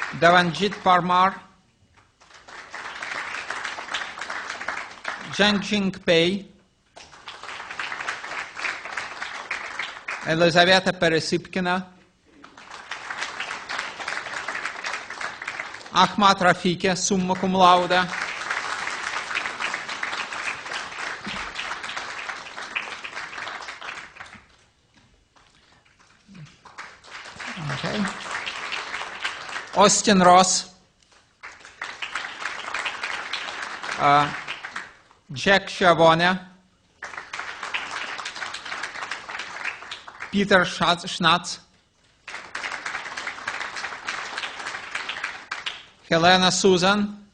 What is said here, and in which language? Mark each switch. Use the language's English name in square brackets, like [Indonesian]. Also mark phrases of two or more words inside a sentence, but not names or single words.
[English] Devanjit Parmar, Zhengjing Pei, Elizaveta Peresipkina, Ahmad Rafike, [Latin] summa cum laude. [English] Okay. Austin Ross, Jack Schiavone, Peter Schnatz, Helena Susan,